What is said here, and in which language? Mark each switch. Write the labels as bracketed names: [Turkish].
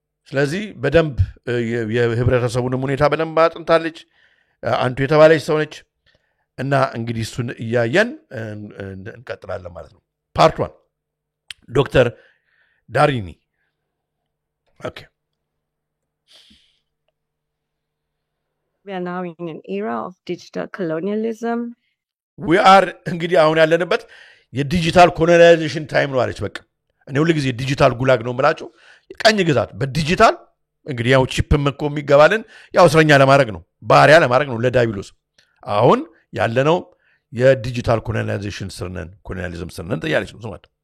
[Amharic] ስለዚህ በደንብ የህብረተሰቡን ሁኔታ በደንብ አጥንታለች አንቱ የተባለች ሰው ነች እና እንግዲህ እሱን እያየን እንቀጥላለን ማለት ነው ፓርት 1 ዶክተር ዳሪኒ ኦኬ [English] We are now in an era of digital colonialism. We are [Amharic] እንግዲህ አሁን ያለንበት የዲጂታል ኮሎናይዜሽን ታይም ነው አለች በቃ እኔ ሁሉ ጊዜ ዲጂታል ጉላግ ነው የምላችሁ ቀኝ ግዛት በዲጂታል እንግዲህ ያው ቺፕም እኮ የሚገባልን ያው እስረኛ ለማድረግ ነው ባሪያ ለማድረግ ነው ለዳቢሎስ አሁን ያለነው የዲጂታል ኮሎናይዜሽን ኮሎናሊዝም ስርነን ተያለች ነው ማለት